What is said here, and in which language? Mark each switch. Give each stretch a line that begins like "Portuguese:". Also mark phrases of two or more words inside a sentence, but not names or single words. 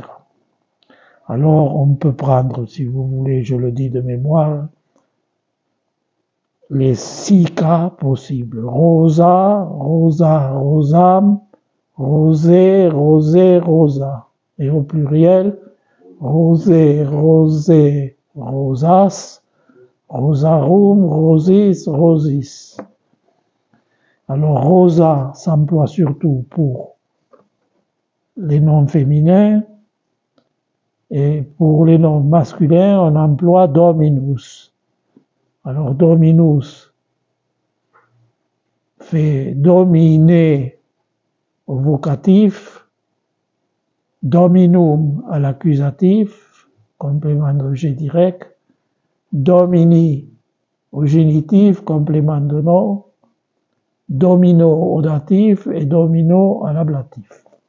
French: Alors, on peut prendre, si vous voulez, je le dis de mémoire, les 6 cas possibles.
Latin: Rosa, rosa, rosam, rosé, rosé, rosa.
French: Et au pluriel,
Latin: rosé, rosé, rosas, rosarum, rosis, rosis.
French: Alors, rosa s'emploie surtout pour les noms féminins, et pour les noms masculins, on emploie dominus. Alors, dominus fait dominer au vocatif, dominum à l'accusatif, complément d'objet direct, domini au génitif, complément de nom, domino au datif et domino à l'ablatif.